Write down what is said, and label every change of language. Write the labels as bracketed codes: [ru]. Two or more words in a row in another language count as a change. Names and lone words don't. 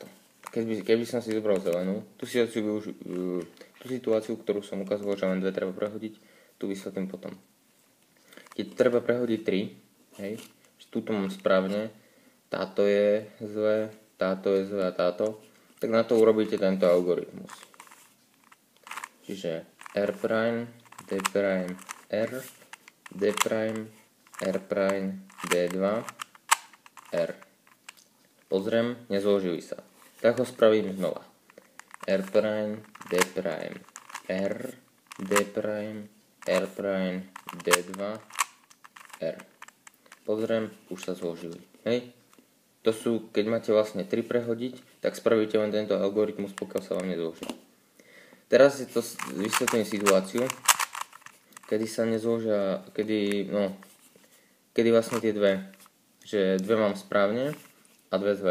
[sk] Keby som si zobral zelenú, tú situáciu, ktorú som ukazoval, že len 2 treba prehodiť, tu vysvetlím potom. Keď treba prehodiť 3, hej, túto mám správne, táto je zle, táto je zle a táto, tak na to urobíte tento algoritmus. Čiže [en] R prime, D prime, R, D prime, R prime, [sk] D2, R. Pozriem, nezložili sa. Tak ho spravím znova. [en] R prime, D prime, R, D prime, R prime, D2, R. [sk] Pozriem, už sa zložili. Hej? To sú, keď máte vlastne 3 prehodiť, tak spravíte len tento algoritmus, pokiaľ sa vám nezloží. Teraz je to vysvetlím situáciu, kedy sa nezložia, kedy vlastne tie dve, že dve mám správne a dve zlé.